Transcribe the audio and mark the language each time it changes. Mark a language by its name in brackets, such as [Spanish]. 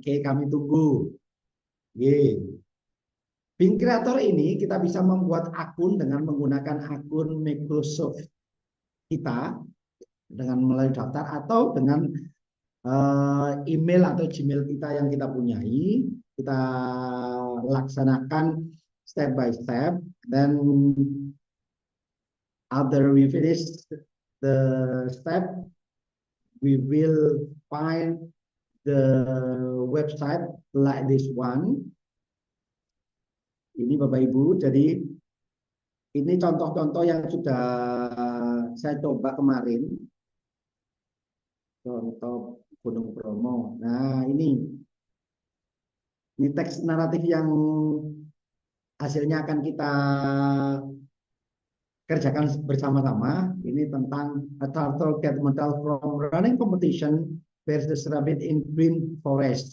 [Indonesian] Oke, kami tunggu. Bing Creator ini kita bisa membuat akun dengan menggunakan akun Microsoft kita dengan melalui daftar atau dengan email atau Gmail kita yang kita punyai. Kita laksanakan [English] step by step, then after we finish the step, we will find the website like this one. [Indonesian] Ini Bapak Ibu, jadi ini contoh-contoh yang sudah saya coba kemarin. Contoh Gunung Bromo. Nah, ini teks naratif yang hasilnya akan kita kerjakan bersama-sama. Ini tentang [English] a turtle get medal from running competition versus rabbit in green forest.